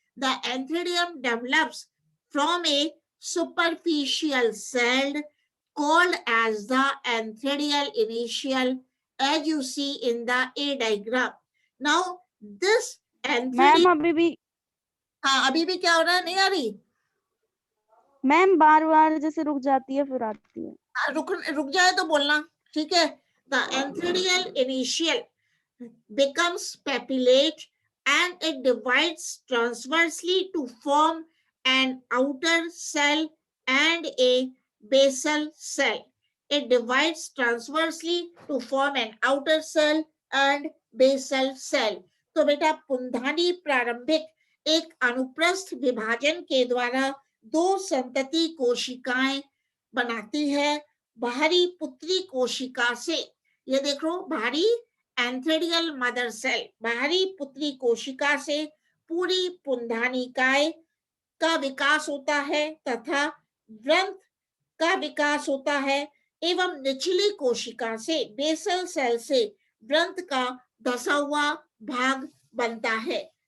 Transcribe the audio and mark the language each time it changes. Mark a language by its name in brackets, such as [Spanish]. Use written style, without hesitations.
[English] The antheridium develops from a superficial cell called as the antheridial initial, as you see in the A diagram. Now this [Hindi] ma'am अभी भी हाँ अभी भी क्या हो रहा है, नहीं आ रही? मैम बार बार जैसे रुक जाती है फिर आती है। रुक जाए तो बोलना, ठीक है। [English] The antheridial initial becomes papillate and it divides transversely to form an outer cell and a basal cell. It divides transversely to form an outer cell and basal cell. [Hindi] तो बेटा पुंधानी प्रारंभिक एक अनुप्रस्थ विभाजन के द्वारा दो संतति कोशिकाएं बनाती है। बाहरी पुत्री कोशिका से, ये देखो बाहरी एंथ्रेडियल मदर सेल, बाहरी पुत्री कोशिका से पूरी पुंधानिकाय का विकास होता है तथा ग्रंथ का विकास होता है एवं निचली कोशिका से, बेसल सेल से ग्रंथ का धसा हुआ भाग बनता है।